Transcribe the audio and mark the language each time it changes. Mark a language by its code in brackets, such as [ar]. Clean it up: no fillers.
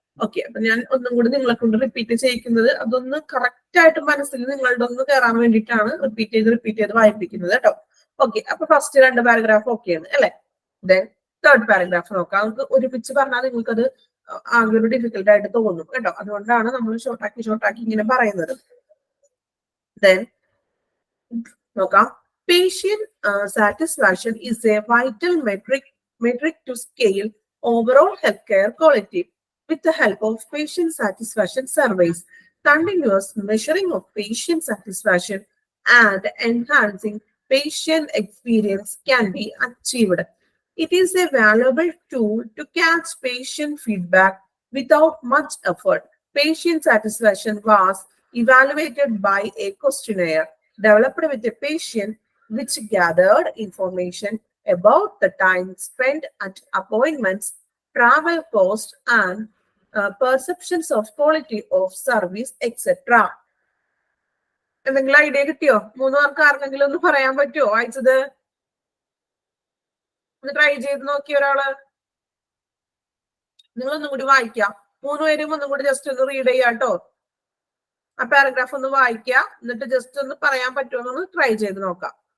[ml] Okay, അപ്പൊ ഞാൻ ഒന്നും കൂടി നിങ്ങളെ കൊണ്ട് റിപ്പീറ്റ് ചെയ്യിക്കുന്നത് അതൊന്ന് കറക്റ്റ് ആയിട്ട് മനസ്സിൽ നിങ്ങളുടെ ഒന്ന് കയറാൻ വേണ്ടിയിട്ടാണ് റിപ്പീറ്റ് ചെയ്ത് വായിപ്പിക്കുന്നത് കേട്ടോ. ഓക്കെ, അപ്പൊ ഫസ്റ്റ് 2 പാരഗ്രാഫ് ഓക്കെയാണ് അല്ലെ? ദെൻ തേർഡ് പാരഗ്രാഫ് നോക്കാം. നമുക്ക് ഒരുമിച്ച് പറഞ്ഞാൽ നിങ്ങൾക്കത് ആകെ ഒരു ഡിഫിക്കൽട്ട് ആയിട്ട് തോന്നും കേട്ടോ. അതുകൊണ്ടാണ് നമ്മൾ ഷോർട്ടാക്കി ഇങ്ങനെ പറയുന്നത്. ദെൻ നോക്കാം. [en] Patient satisfaction is a vital metric to scale overall healthcare quality. With the help of patient satisfaction surveys, continuous measuring of patient satisfaction and enhancing patient experience can be achieved. It is a valuable tool to catch patient feedback without much effort. Patient satisfaction was evaluated by a questionnaire developed with a patient which gathered information about the time spent at appointments, travel costs, and perceptions of quality of service, etc. [ml] എന്തെങ്കിലും idea കിട്ടിയോ? 3 പേർക്ക് ആർക്കെങ്കിലും ഒന്ന് പറയാൻ പറ്റുമോ വായിച്ചത്? ഒന്ന് try ചെയ്ത് നോക്കിയ ഒരാള് നിങ്ങളൊന്നും കൂടി വായിക്കാം. 3 പേരും ഒന്നും കൂടി ജസ്റ്റ് ഒന്ന് റീഡ് ചെയ്യാട്ടോ. ആ പാരഗ്രാഫ് ഒന്ന് വായിക്കുക, എന്നിട്ട് ജസ്റ്റ് ഒന്ന് പറയാൻ പറ്റുമോ എന്ന് ട്രൈ ചെയ്ത് നോക്കാം.